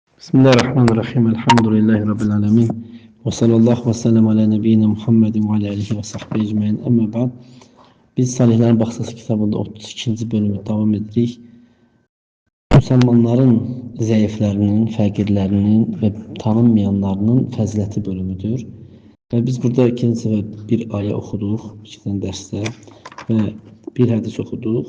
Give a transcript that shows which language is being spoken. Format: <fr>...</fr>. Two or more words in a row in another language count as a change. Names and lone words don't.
<ar>بسم الله الرحمن الرحيم. الحمد لله رب العالمين. وصلى الله وسلم على نبينا محمد وعلى آله وصحبه أجمعين. أما بعد.</ar> <az>Biz Salihlərin Baxsası kitabında 32-ci bölümü davam edirik. Müsəlmanların zəiflərinin, fəqirlərinin və tanınmayanlarının fəziləti bölümüdür. Və biz burada ikinci səfər bir ayə oxuduq, ikinci dərsdə və bir hədis oxuduq.</az>